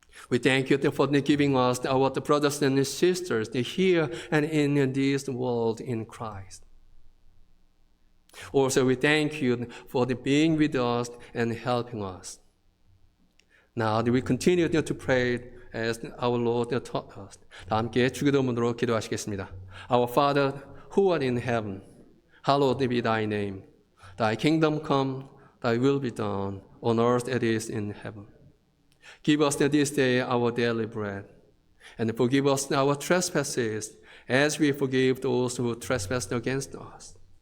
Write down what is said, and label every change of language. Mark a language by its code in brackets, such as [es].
[en] We thank you for giving us our brothers and sisters here and in this world in Christ. Also, we thank you for being with us and helping us. Now, we continue to pray as our Lord taught us. [ko] 다 함께 주기도문으로 기도하시겠습니다. [en] Our Father, who art in heaven, hallowed be thy name. Thy kingdom come, thy will be done, on earth as it is in heaven. Give us this day our daily bread, and forgive us our trespasses, as we forgive those who trespass against us.